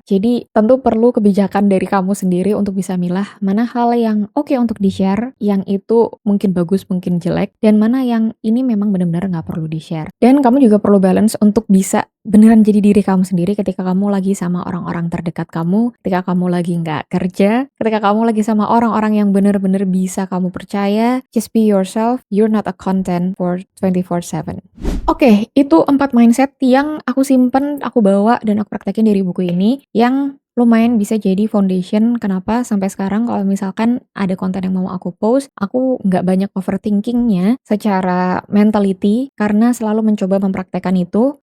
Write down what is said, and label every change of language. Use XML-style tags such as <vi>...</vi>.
<id>Jadi tentu perlu kebijakan dari kamu sendiri untuk bisa milah mana hal yang oke untuk di-share, yang itu mungkin bagus, mungkin jelek, dan mana yang ini memang benar-benar gak perlu di-share. Dan kamu juga perlu balance untuk bisa beneran jadi diri kamu sendiri ketika kamu lagi sama orang-orang terdekat kamu, ketika kamu lagi nggak kerja, ketika kamu lagi sama orang-orang yang bener-bener bisa kamu percaya.</id> <en>Just be yourself, you're not a content for 24/7.</en> <id>Oke, itu 4 mindset yang aku simpen, aku bawa, dan aku praktekin dari buku ini, yang lumayan bisa jadi foundation kenapa sampai sekarang kalau misalkan ada konten yang mau aku post, aku nggak banyak overthinkingnya secara mentality, karena selalu mencoba mempraktekkan itu.</id>